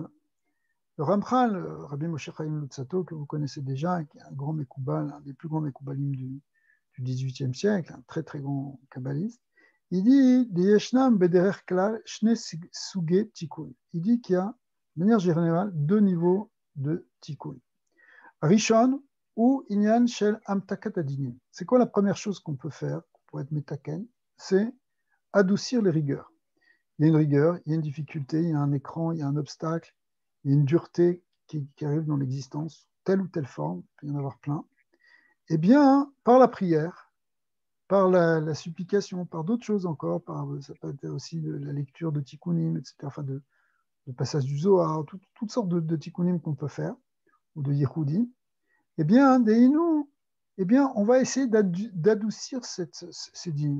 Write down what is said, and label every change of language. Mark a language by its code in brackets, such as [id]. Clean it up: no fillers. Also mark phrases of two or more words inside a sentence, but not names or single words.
[fr] Le Ramchal, Rabbi Moshe Chaim Luzzatto, que vous connaissez déjà, qui est un grand Mekoubal, un des plus grands Mekoubalim du XVIIIe siècle, un très très grand kabbaliste, il dit il dit qu'il y a, de manière générale, deux niveaux de tikkun. [he] ראשון הוא עניין של המתקת הדינים. [fr] C'est quoi la première chose qu'on peut faire pour être metaken? C'est adoucir les rigueurs. Il y a une rigueur, il y a une difficulté, il y a un écran, il y a un obstacle, il y a une dureté qui arrive dans l'existence, telle ou telle forme, il peut y en avoir plein. Eh bien, par la prière, par la supplication, par d'autres choses encore, ça peut être aussi la lecture de tikkunim, etc., enfin de passage du Zohar, toutes sortes de tikkunim qu'on peut faire, ou de yichoudim, eh bien, on va essayer d'adoucir ces dinim.